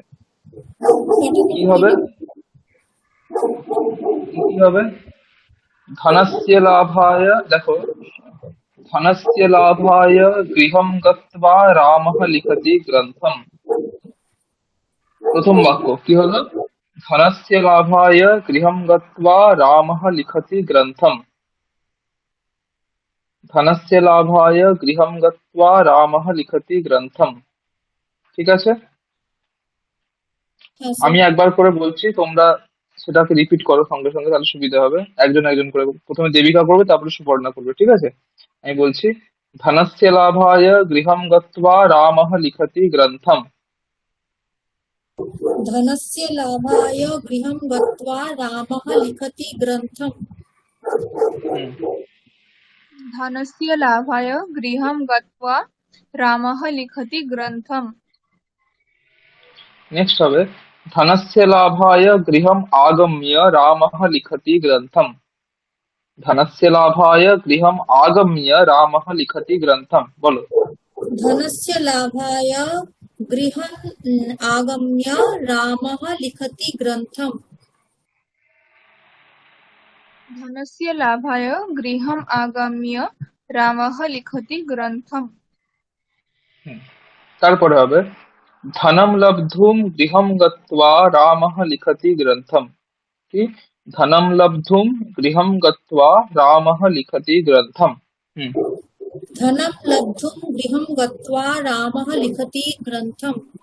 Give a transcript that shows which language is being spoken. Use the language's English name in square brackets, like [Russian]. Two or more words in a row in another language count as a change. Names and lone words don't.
[Bangla] কি হবে? কি কি হবে? [Sanskrit] ধনস্য লাভায়, দেখো, ধনস্য লাভায় গৃহম গত্বা রামः লিখতি গ্রন্থম। [Bangla] প্রথম বাক্য কি হলো? [Sanskrit] ধনস্য লাভায় গৃহম গত্বা রামः লিখতি গ্রন্থম। ধনস্য লাভায় গৃহম গত্বা রামः লিখতি গ্রন্থম। [Bangla] ঠিক আছে? হ্যাঁ স্যার। আমি একবার করে বলছি, তোমরা সেটাকে রিপিট করো সঙ্গে সঙ্গে, তাহলে সুবিধা হবে। একজন একজন করে, প্রথমে দেবিকা করবে, তারপরে সুপর্ণা করবে, ঠিক আছে? আমি বলছি, [Sanskrit] ধনস্য লাভায় গৃহম গত্বা রামः লিখতি গ্রন্থম। धनस्य लाभाय गृहं गत्वा रामः लिखति ग्रन्थम्। হুম। धनस्य लाभाय गृहं गत्वा रामः लिखति ग्रन्थम्। [Bangla] নেক্সট হবে [Sanskrit] धनस्य लाभाय गृहम् आगम्य रामः लिखति ग्रन्थम्। धनस्य लाभाय गृहम् आगम्य रामः लिखति ग्रन्थम्, बोलो। धनस्य लाभाय गृहम् आगम्य रामः लिखति ग्रन्थम्। धनस्य लाभाय गृहम् आगम्य रामः लिखति ग्रन्थम्। [Bangla] হুম। তারপরে হবে [Sanskrit] धनं लब्धुं गृहं गत्वा रामः लिखति ग्रन्थम्। [Bangla] কি? [Sanskrit] धनं लब्धुं गृहं गत्वा रामः लिखति ग्रन्थम्। হুম। धनं लब्धुं गृहं गत्वा रामः लिखति ग्रन्थम्।